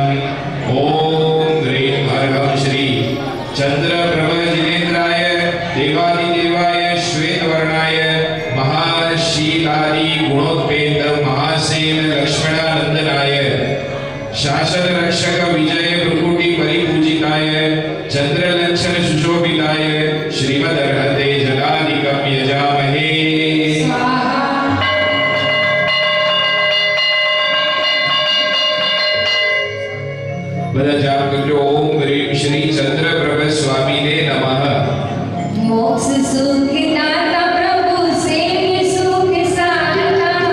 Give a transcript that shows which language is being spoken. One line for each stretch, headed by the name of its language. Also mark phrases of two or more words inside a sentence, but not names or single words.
Sanskrit: ॐ ह्रीं हरं श्री चन्द्रप्रभजिनेन्द्राय देवादिदेवाय श्वेतवर्णाय महाशीलादि गुणोत्पेत महासेन लक्ष्मणानन्दनाय शासन रक्षक विजय भ्रुकुटी परिपूजिताय चंद्रलंछन सुशोभिताय श्रीमदर्हते जलाधिकं यजामहे।
Gujarati: બધા જાપ કરજો। ઓમ હ્રીં શ્રી ચંદ્રપ્રભ સ્વામીને નમઃ।
Hindi: मोक्ष सुख दाता प्रभु सेव्य सुख साता,